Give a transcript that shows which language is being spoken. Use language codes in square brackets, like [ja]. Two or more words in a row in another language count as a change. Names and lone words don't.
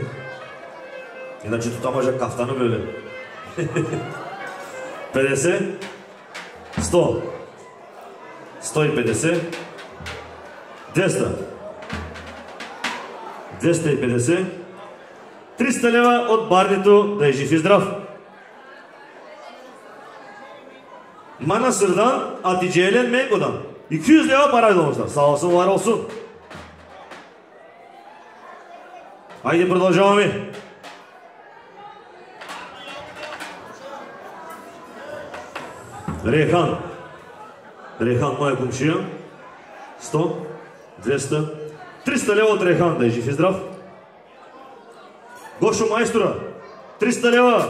[bg] Иначе тук може кафтана били. 50, 100, 150, 200, 250, 300 лева от барнето, да е жив и здрав. [tr] Mana Sır'dan Hatice'yle Mengo'dan 200 lira parayla olmuşlar. Sağ olsun, var olsun. Haydi продължаваме. [bg] Рехан, моя комшия. 100, 200, 300 лева от Рехан, да е жив и здрав. Гошо Майстора, 300 лева.